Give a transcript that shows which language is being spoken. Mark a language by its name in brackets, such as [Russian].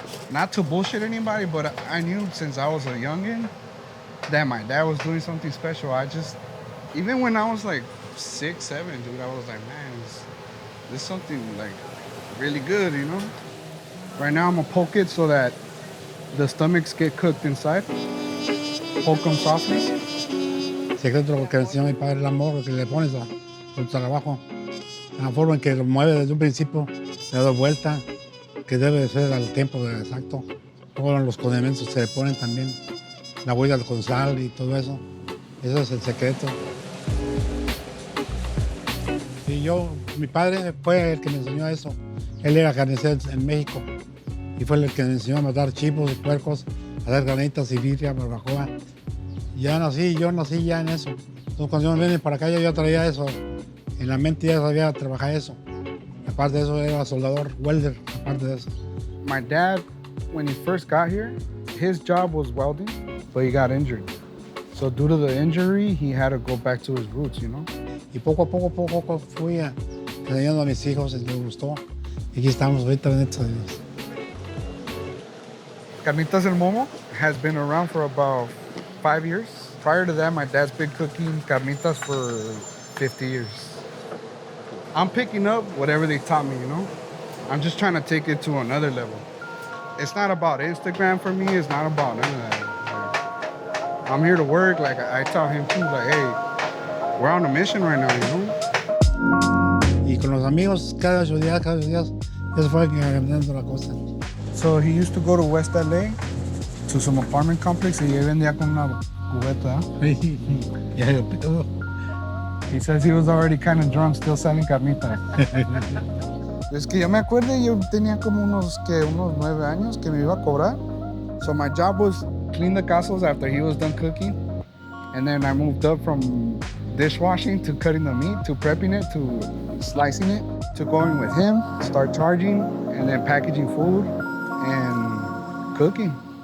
[English] Not to bullshit anybody, but I knew since I was a youngin' that my dad was doing something special. Even when I was like 6, 7, dude, I was like, man, this is something like really good, you know? Right now I'm gonna poke it so that the stomachs get cooked inside. Poke them softly. [Spanish] Secreto lo que enseñó mi padre, el amor que le pones a tu trabajo. La forma en que lo mueve desde un principio, le da vuelta, que debe de ser al tiempo exacto. Todos los condimentos se le ponen también, la huella con sal y todo eso. Ese es el secreto. Y mi padre fue el que me enseñó eso. Él era carnicero en México y fue el que me enseñó a matar chivos y puercos, a hacer carnitas y birria, barbacoa. Yo nací ya en eso. Entonces cuando yo me vine para acá yo ya traía eso. En la mente ya sabía trabajar eso. Aparte de eso era soldador, welder, aparte de eso. [English] My dad, when he first got here, his job was welding, but he got injured. So due to the injury, he had to go back to his roots, you know? [Spanish] Y poco a poco fui enseñando a mis hijos, les gustó. Y aquí estamos ahorita, bendito Dios. [English] Carnitas El Momo has been around for about 5 years. Prior to that, my dad's been cooking carnitas for 50 years. I'm picking up whatever they taught me, you know? I'm just trying to take it to another level. It's not about Instagram for me. It's not about none of that. Like, I'm here to work. Like, I tell him too, like, hey, we're on a mission right now, you know? [Spanish] Y con los amigos, cada 8 días, eso fue cambiando la cosa. [English] So he used to go to West L.A. to some apartment complex [Spanish] y él vendía con una cubeta. Ya lo pido. [English] He says he was already kind of drunk, still selling carnitas. [Spanish] Es que yo me acuerdo, yo tenía como unos 9 años que me iba a cobrar. [English] So my job was clean the casos after he was done cooking. And then I moved up from dishwashing to cutting the meat to prepping it to slicing it to going with him, start charging, and then packaging food and cooking.